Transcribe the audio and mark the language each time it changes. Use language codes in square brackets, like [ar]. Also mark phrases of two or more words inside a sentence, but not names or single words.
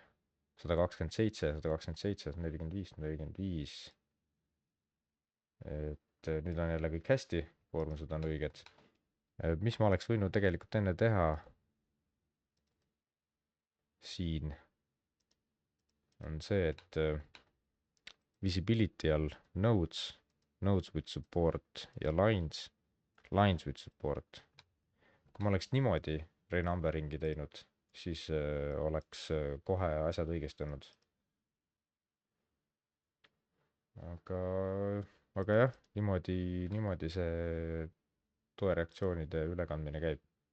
[et] 127, 127, 145, 145. et nüüd on jälle kõik hästi, koormused on õiged. Mis ma oleks võinud tegelikult enne teha siin, on see, et [en] visibility all nodes, nodes with support [et] ja [en] lines, lines with support. [et] kui ma oleks niimoodi renumbering'i teinud, siis oleks kohe asjad õigesti olnud. aga jah, niimoodi see toereaktsioonide ülekandmine käib.